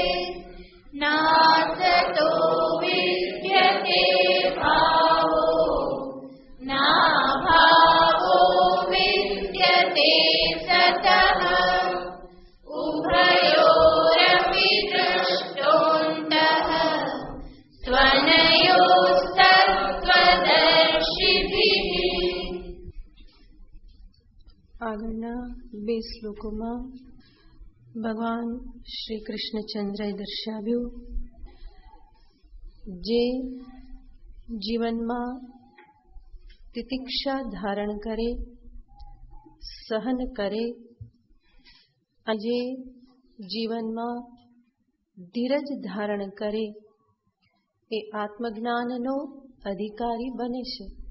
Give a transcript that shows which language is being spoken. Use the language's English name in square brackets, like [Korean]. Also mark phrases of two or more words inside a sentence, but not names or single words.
[Sanskrit] नासतो विद्यते भावो नाभावो विद्यते स ततः उभयोरपि दृष्टोऽन्तः त्वनयोस्तत्त्वदर्शिभिः। [Gujarati] આગળના 2 શ્લોકોમાં ભગવાન શ્રી કૃષ્ણચંદ્રએ દર્શાવ્યું જે જીવનમાં તિતિક્ષા ધારણ કરે, સહન કરે, આજે જીવનમાં ધીરજ ધારણ કરે એ આત્મજ્ઞાનનો અધિકારી બને છે.